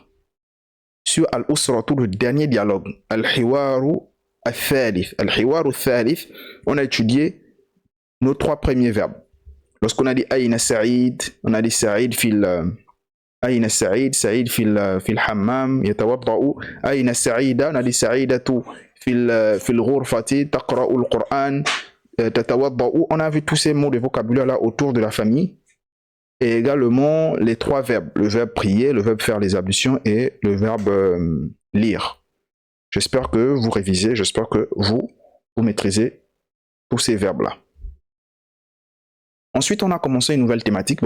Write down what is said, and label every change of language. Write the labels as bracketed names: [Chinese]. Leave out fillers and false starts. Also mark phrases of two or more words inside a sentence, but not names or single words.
[French] Sur Al-Usratu, le dernier dialogue, [Arabic] الحوار الثالث. الحوار الثالث, [French] on a étudié nos 3 premiers verbes. Lorsqu'on a dit [Arabic] أين سعيد, [French] on a dit [Arabic] سعيد في أين سعيد سعيد في الحمام يتوضأ. أين سعيدة, [French] on a dit [Arabic] سعيدة في الغرفة تقرأ القرآن تتوضأ. [French] On a vu tous ces mots de vocabulaire là autour de la famille. Et également les 3 verbes, le verbe prier, le verbe faire les ablutions et le verbe lire. J'espère que vous révisez, j'espère que vous maîtrisez tous ces verbes là. Ensuite, on a commencé une nouvelle thématique.